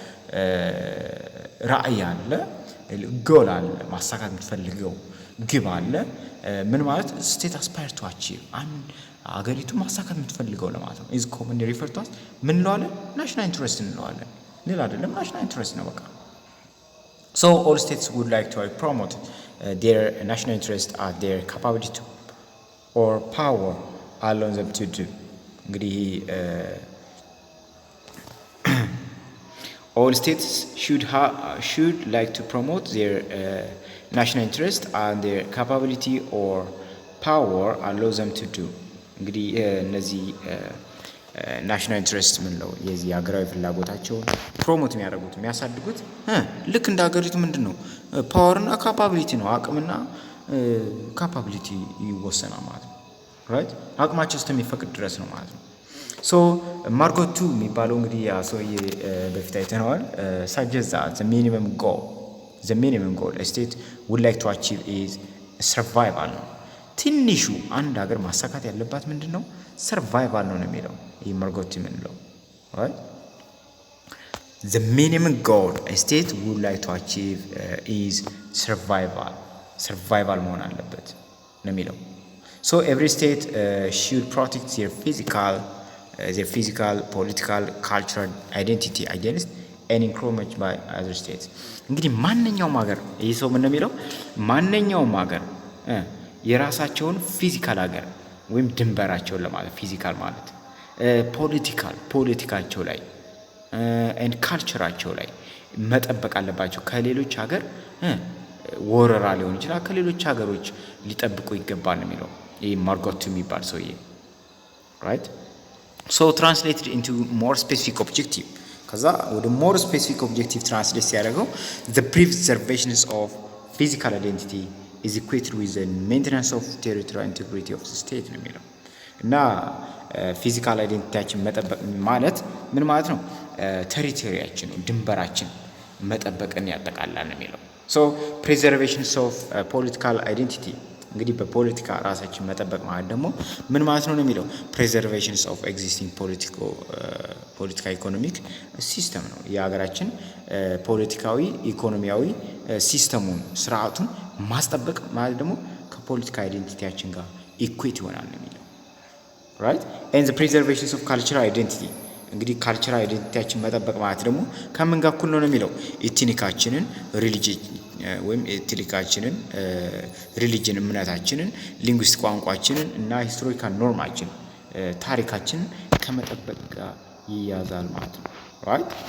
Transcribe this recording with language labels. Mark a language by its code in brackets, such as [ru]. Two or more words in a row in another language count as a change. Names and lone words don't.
[am] ራዕይ አለ ጎል አለ ማሳካት የምትፈልገው ግብ አለ ምን ማለት [en] state aspire to achieve [am] አንድ አገሪቱ ማሳካት የምትፈልገው ለማለት ነው [en] is common refer to as [am] ምን እንለዋለን [en] national interest [am] እንለዋለን ሌላ አይደለም [en] national interest [am] ነው በቃ [en] so all states would like to promote their national interest at their capability to, or power allow them to do እንግዲህ all states should like to promote their national interest and their capability or power allow them to do [am] እንግዲህ እነዚህ ናሽናል ኢንትረስት ምን ነው የዚህ ሀገራዊ ፍላጎታቸው ፕሮሞት የሚያደርጉት የሚያሳድጉት ልክ እንደ ሀገሪቱ ምንድነው ፓወርና ካፓቢሊቲ ነው አቅምና ካፓቢሊቲ ይወሰናል ማለት ነው ራይት አቅማቸው እስከሚፈቅድ ድረስ ነው ማለት ነው ሶ ማርኮት 2 የሚባለው እንግዲህ ያ ሰውዬ በፊት አይተነዋል [en] suggest that the minimum goal a state would like to achieve is survival [am] ነው ትንሹ አንድ ሀገር ማሳካት ያለባት [en] ምንድነው survival [am] ነው የሚለው ይሄ ማርኮት የምንለው [en] right the minimum goal a state would like to achieve is survival [am] መሆን አለበት ነው የሚለው [en] so every state should protect their physical political cultural identity against any encroachment by other states [am] እንግዲህ ማንኛውም ሀገር ይሄ ሰው ምን ነው የሚለው ማንኛውም ሀገር የራሳቸውን ፊዚካል ሀገር ወይም ድንበራቸውን ለማለት ፊዚካል ማለት ፖለቲካቸው ላይ and ካልቸራቸው ላይ መጠበቅ አለባቸው ከሌሎች ሀገር ወረራ ሊሆን ይችላል ከሌሎች ሀገሮች ሊጠብቁ ይገባል ነው የሚለው ይሄ ማርኮት የሚባል ሰውዬ [en] right so translated into more specific objective [am] ከዛ ወደ [en] more specific objective translate ሲያደርገው the preservation of physical identity is equated with the maintenance of territorial integrity of the state [am] ነው የሚለው እና ፊዚካል አይዴንቲቲያችን መጠበቅ ማለት ምን ማለት ነው ቴሪቶሪያችን ድንበራችን መጠበቅን ያጠቃልላል ነው የሚለው [en] so preservation of political identity [am] እንግዲህ በፖለቲካ ራሳችን መጠበቅ ማለት ደግሞ ምን ማለት ነው የሚለው [en] preservation of existing political economic system [am] ነው የሀገራችን ፖለቲካዊ ኢኮኖሚያዊ ሲስተሙን ስርዓቱን ማስጠበቅ ማለት ደግሞ ከፖለቲካ አይዴንቲቲያችን ጋር ኢኩዌት ይሆናል ነው የሚለው [en] right and the preservation of cultural identity [am] እንግዲህ ካልቸራል አይዴንቲቲያችን መጠበቅ ማለት ደግሞ ከምን ጋር እኩል ነው የሚለው ኢትኒካችንን ሪሊጂን ወይም ኢትኒካችንን ሪሊጂን እምነታችንን ሊንጉስቲክ ቋንቋችንን እና ሂስቶሪካል ኖርማችን ታሪካችንን ከመጠበቅ ጋር ይያዛል ማለት ነው right